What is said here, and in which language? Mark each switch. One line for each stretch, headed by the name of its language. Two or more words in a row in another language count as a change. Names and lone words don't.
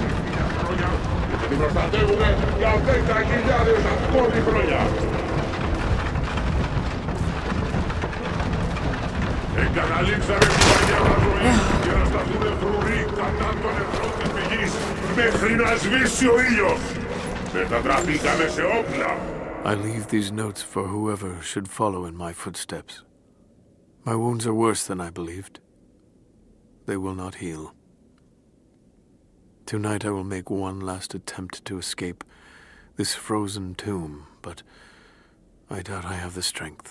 Greek: Εγκαταλείψαμε την παλιά μας ζωή για να σταθούν φρουροί κατά των εχθρών της πηγής μέχρι να σβήσει ο ήλιος. Μετατραπήκαμε σε όπλα.
English: I leave these notes for whoever should follow in my footsteps. My wounds are worse than I believed. They will not heal. Tonight I will make one last attempt to escape this frozen tomb, but I doubt I have the strength.